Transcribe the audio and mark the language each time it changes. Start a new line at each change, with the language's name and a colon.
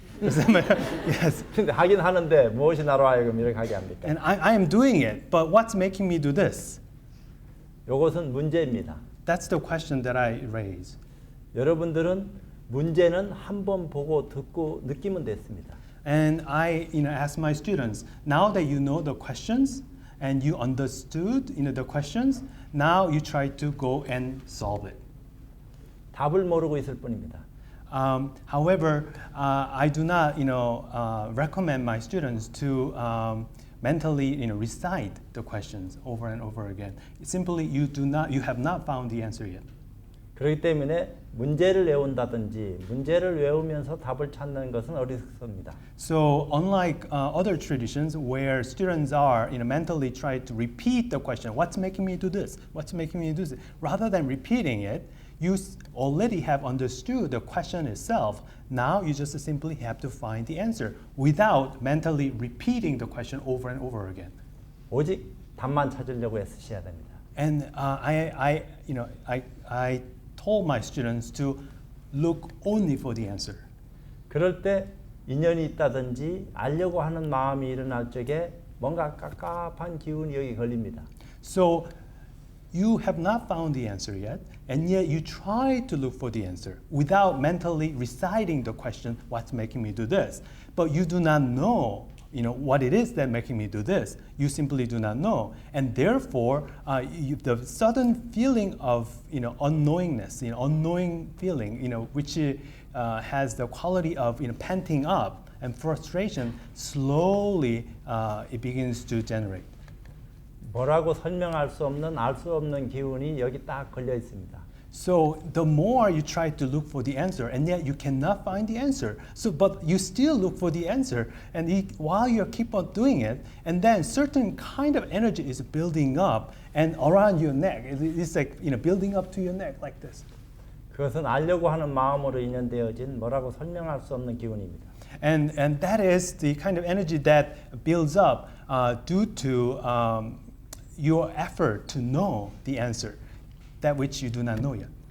English: Yes.
Korean: 근데 하긴 하는데 무엇이 나로 하여금 이렇게 하게 합니까?
English: And I am doing it, but what's making me do this?
Korean: 이것은 문제입니다.
English: That's the question that I raise.
Korean: 여러분들은 문제는 한 번 보고 듣고 느끼면 됐습니다.
English: And I, ask my students, now that you know the questions and you understood, the questions, now you try to go and solve it.
Korean: 답을 모르고 있을 뿐입니다.
English: However, I do not, recommend my students to mentally, recite the questions over and over again. Simply, you have not found the answer yet.
Korean: 그렇기 때문에 문제를 외운다든지 문제를 외우면서 답을 찾는 것은 어리석습니다.
English: So, unlike other traditions where students are, mentally try to repeat the question, what's making me do this? What's making me do this? Rather than repeating it, you already have understood the question itself. Now you just simply have to find the answer without mentally repeating the question over and over again.
Korean: 오직 답만 찾으려고 애쓰셔야 됩니다.
English: And I told my students to look only for the answer.
Korean: 그럴 때 인연이 있다든지 알려고 하는 마음이 일어날 적에 뭔가 깝깝한 기운이 여기 걸립니다.
English: So you have not found the answer yet, and yet you try to look for the answer without mentally reciting the question, what's making me do this? But you do not know, what it is that making me do this. You simply do not know. And therefore, the sudden feeling of, unknowingness, unknowing feeling, which has the quality of, panting up, and frustration slowly it begins to generate.
Korean: 뭐라고 설명할 수 없는 알 수 없는 기운이 여기 딱 걸려 있습니다.
English: So the more you try to look for the answer, and yet you cannot find the answer. So, but you still look for the answer, and while you keep on doing it, and then certain kind of energy is building up and around your neck. It's like building up to your neck like this.
Korean: 그것은 알려고 하는 마음으로 인연되어진 뭐라고 설명할 수 없는 기운입니다.
English: And that is the kind of energy that builds up due to your effort to know the answer, that which you do not know yet.